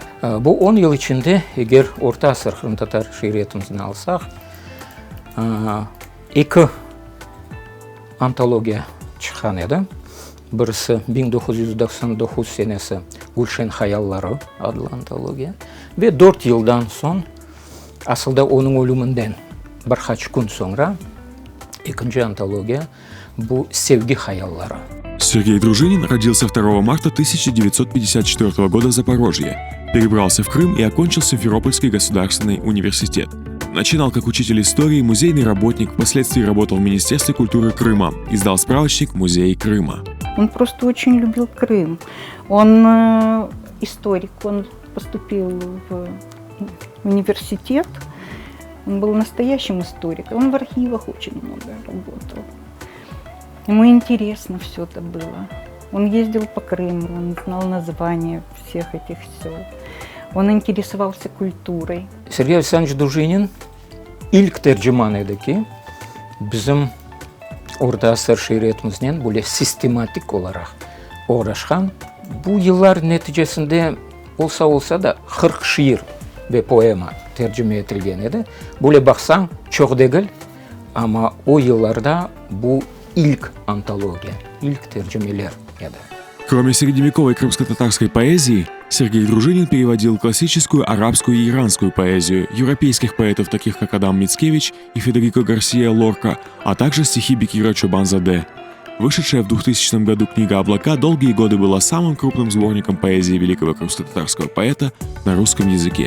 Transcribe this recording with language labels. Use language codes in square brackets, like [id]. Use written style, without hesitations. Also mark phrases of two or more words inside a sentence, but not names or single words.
[crh] Bu 10 yıl içinde eğer Orta Asır Kırım-Tatar şiiriyetimizden alsak, iki antologiya çıkan edi. Birisi 1999 senesi Gülşen Hayalları adlı antologiya ve 4 yıldan son aslında onun ölümünden birkaç gün sonra ikinci antologiya bu Sevgi Hayalları. [ru] Сергей Дружинин родился 2 марта 1954 года в Запорожье, перебрался в Крым и окончил Симферопольский государственный университет. Начинал как учитель истории, музейный работник, впоследствии работал в Министерстве культуры Крыма, издал справочник «Музей Крыма». Он просто очень любил Крым. Он историк, он поступил в университет, он был настоящим историком, он в архивах очень много работал. Ему интересно все это было. Он ездил по Крыму, он знал названия всех этих сел. Он интересовался культурой. [crh] Сергей Александрович Дружинин ilk tercüman edi ki bizim Orta Asır şiiriyetimizden böyle sistematik olarak uğraşan. Bu yıllar neticesinde olsa da 40 şiir ve poema tercüme edilgen edi. Böyle baksan çok değil ama o yıllarda bu ilk antologiya, ilk tercümeler edi. [ru] Кроме средневековой крымско-татарской поэзии, Сергей Дружинин переводил классическую арабскую и иранскую поэзию, европейских поэтов, таких как Адам Мицкевич и Федерико Гарсия Лорка, а также стихи Бекира Чобанзаде. Вышедшая в 2000 году книга «Облака» долгие годы была самым крупным сборником поэзии великого крымско-татарского поэта на русском языке.